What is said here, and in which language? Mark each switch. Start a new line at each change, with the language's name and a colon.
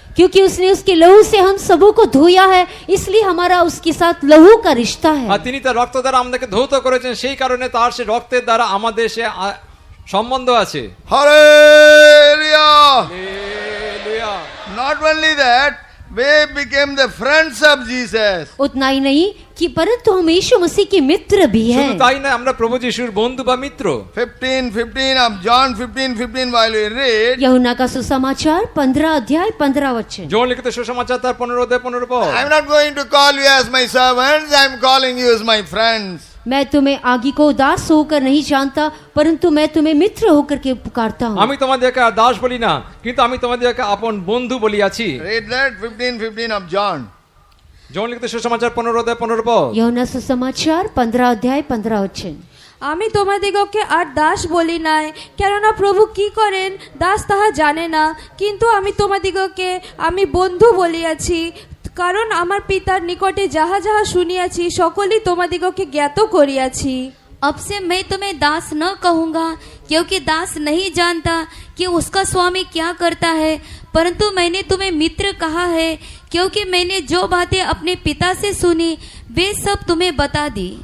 Hindi: क्योंकि उसने उसके लहू से हम सबों को धोया है, इसलिए हमारा उसके साथ लहू का रिश्ता
Bangla: আর
Hindi: है।
Bangla: তিনি তার রক্ত দ্বারা আমাদেরকে ধৌত করেছেন, সেই কারণে তার সে রক্তের দ্বারা আমাদের সে সম্বন্ধ আছে।
English: Hallelujah!
Bangla: Hallelujah.
English: Not only that, we became the friends of Jesus.
Hindi: उतना ही नहीं कि परंतु हम यीशु मसीह के मित्र भी
Bangla: শুধু
Hindi: हैं।
Bangla: তাই না, আমরা প্রভু যিশুর বন্ধু বা মিত্র।
English: 15 of John 15 while we read,
Hindi: यूहन्ना का सुसमाचार 15 अध्याय 15 वचन।
Bangla: যৌন লিখিত সুসমাচার তার 15 অধ্যায় 15 পদ।
English: I'm not going to call you as my servants, I'm calling you as my friends.
Hindi: मैं तुम्हें आगे को दास होकर नहीं जानता, परंतु मैं तुम्हें मित्र होकर के पुकारता हूँ।
Bangla: আমি তোমাদেরকে আর দাস বলি না, কিন্তু আমি তোমাদেরকে আপন বন্ধু বলিয়াছি।
English: Read that 15 of John.
Bangla: যৌন লিখিত সুসমাচার 15 অধ্যায় 15 পদ।
Hindi: यूहन्ना सुसमाचार 15 अध्याय 15 वचन।
Bangla: আমি তোমাদিগকে আর দাস বলি নাই, কেননা প্রভু কি করেন দাস তাহা জানে না, কিন্তু আমি তোমাদিগকে আমি বন্ধু বলিয়াছি, কারণ আমার পিতার নিকটে যাহা যাহা শুনিয়াছি সকলই তোমাদিগকে জ্ঞাত করিয়াছি।
Hindi: अब से मैं तुम्हें दास न कहूँगा, क्योंकि दास नहीं जानता कि उसका स्वामी क्या करता है, परंतु मैंने तुम्हें मित्र कहा है, क्योंकि मैंने जो बातें अपने पिता से सुनी वे सब तुम्हें बता दी।